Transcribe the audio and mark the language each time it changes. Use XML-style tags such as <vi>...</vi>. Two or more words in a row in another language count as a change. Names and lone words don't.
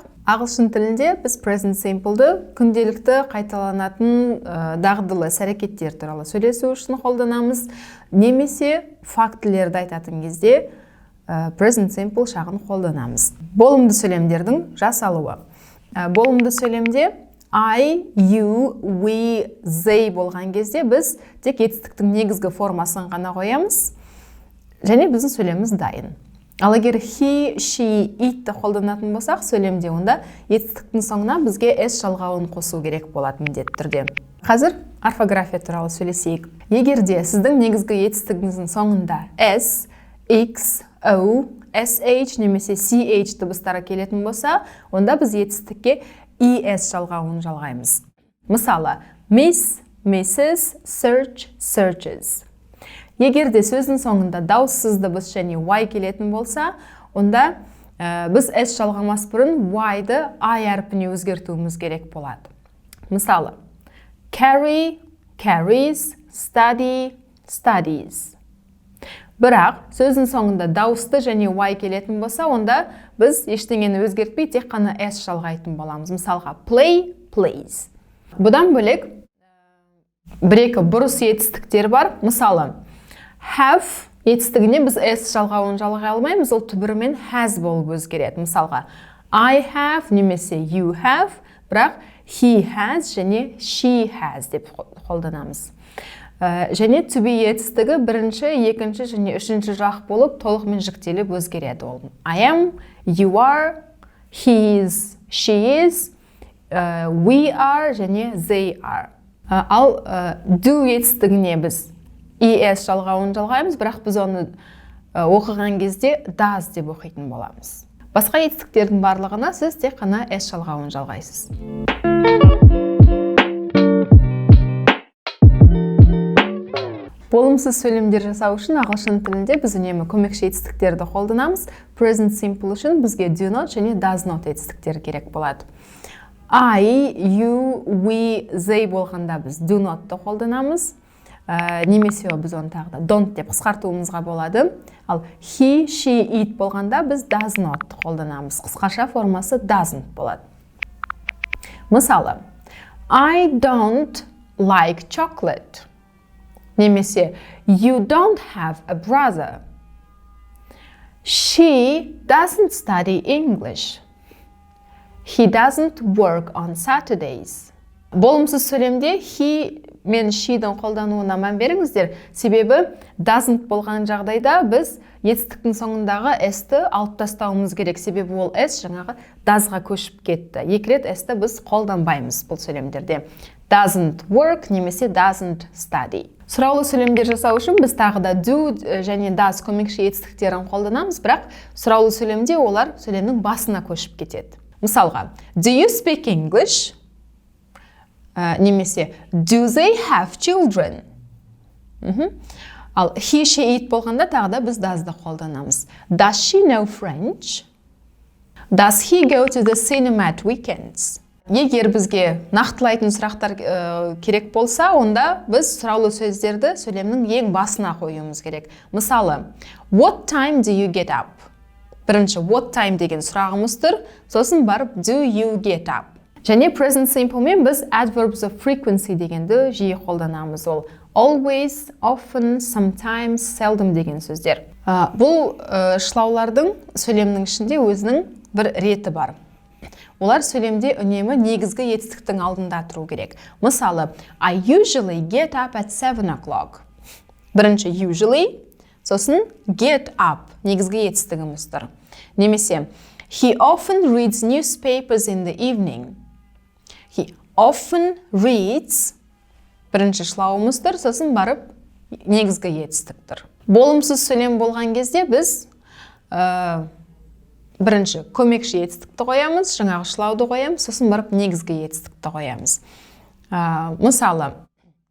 <kk>Ағылшын тілінде біз</kk> <en>Present Simple'ды</en> <kk>күнделікті қайталанатын дағдылы іс-әрекеттер туралы сөйлесу үшін қолданамыз, немесе фактілерді айтатын кезде</kk> <en>Present Simple шағын</en> <kk>қолданамыз. Болымды сөйлемдердің жасалуы. Болымды сөйлемде</kk> <en>I, you, we, they</en> <kk>болған кезде біз тек етістіктің негізгі формасын ғана қоямыз, және біздің сөйлеміміз дайын. Ал егер</kk> <en>he, she, it</en> <kk>қолданатын болсақ, сөйлемде онда етістіктің соңына бізге s жалғауын қосу керек болады міндетті түрде. Қазір орфография туралы сөйлесейік. Егер де сіздің негізгі етістігіңіздің соңында s, x, o, sh немесе ch дыбыстары келетін болса, онда біз етістікке es жалғауын жалғаймыз. Мысалы,</kk> <en>miss, mrs, search, searches.</en> <kk>Егер де сөздің соңында дауыссыз дыбыс және y келетін болса, онда біз s жалғамас бұрын y-ды I әрпіне өзгертуіміз керек болады. Мысалы,</kk> <en>carry, carries, study, studies.</en> <kk>Бірақ сөздің соңында дауысты және y келетін болса, онда біз ештеңені өзгертпей тек қана s жалғайтын боламыз.</kk> <en>Мысалға, play, plays.</en> <kk>Бұдан бөлек бір-екі бұрыс етістіктер бар. Мысалы, have етістігіне біз s жалғауын жалғай алмаймыз, ол түбірімен has болып өзгереді. Мысалға,</kk> <en>I have немесе you have, бірақ he has және she has</en> <kk>деп қолданамыз. Және</kk> <en>to be</en> <kk>етістігі бірінші, екінші және үшінші жақ болып толығымен жіктеліп өзгереді.</kk> <en>Ол I am, you are, he is, she is, we are және they are.</en> <kk>Ал do етістігіне біз es жалғауын жалғаймыз, бірақ біз оны оқыған кезде does деп оқитын боламыз. Басқа етістіктердің барлығына сіз тек қана s жалғауын жалғайсыз. Болымсыз сөйлемдер жасау үшін ағылшын тілінде біз үнемі көмекші етістіктерді қолданамыз.</kk> <en>Present Simple</en> <kk>үшін бізге</kk> <en>do not</en> <kk>және</kk> <en>does not</en> <kk>етістіктер керек болады.</kk> <en>I, you, we, they</en> <kk>болғанда біз</kk> <en>do not-ты</en> <kk>қолданамыз. Немесе біз оны тағы да don't деп қысқартуымызға болады. Ал</kk> <en>he, she, it</en> <kk>болғанда біз</kk> <en>does not</en> <kk>қолданамыз. Қысқаша формасы doesn't болады. Мысалы,</kk> <en>I don't like chocolate. Немесе you don't have a brother. She doesn't study English. He doesn't work on Saturdays.</en> <kk>Болымсыз сөйлемде he мен she-дің қолдануына мән беріңіздер. Себебі doesn't болған жағдайда біз етістіктің соңындағы s-ті алып тастауымыз керек. Себебі ол s жаңағы does-ға көшіп кетті. Екі рет s-ті біз қолданбаймыз бұл сөйлемдерде.</kk> <en>Doesn't work немесе doesn't study.</en> <kk>Сұраулы сөйлемдер жасау үшін біз тағы да do және does көмекші етістіктерін қолданамыз, бірақ сұраулы сөйлемде олар сөйлемнің басына көшіп кетеді. Мысалға,</kk> <en>do you speak English? Немесе do they have children?</en> <kk>Ал he, she, it болғанда тағы да біз does-ды қолданамыз.</kk> <en>Does she know French? Does he go to the cinema at weekends?</en> <kk>Егер бізге нақтылайтын сұрақтар керек болса, онда біз сұраулы сөздерді сөйлемнің ең басына қоюымыз керек. Мысалы,</kk> <en>what time do you get up? Бірінші what time</en> <kk>деген сұрағымыз тұр, сосын барып</kk> <en>do you get up?</en> <kk>Және</kk> <en>present simple</en> <kk>мен біз</kk> <en>adverbs of frequency</en> <kk>дегенді жиі қолданамыз.</kk> <en>Ол always, often, sometimes, seldom</en> <kk>деген сөздер. Бұл шылаулардың сөйлемнің ішінде өзінің бір реті бар. Олар сөйлемде үнемі негізгі етістіктің алдында тұру керек. Мысалы,</kk> <en>I usually get up at 7 o'clock. Бірінші usually, сосын get up,</en> <kk>негізгі етістігіміз тұр. Немесе,</kk> <en>he often reads newspapers in the evening. He often reads,</en> <kk>бірінші шылауымыз тұр, сосын барып негізгі етістік тұр. Болымсыз сөйлем болған кезде біз бірінші көмекші етістікті қоямыз, жаңағы шылауды қоямыз, сосын барып негізгі етістікті қоямыз.</kk>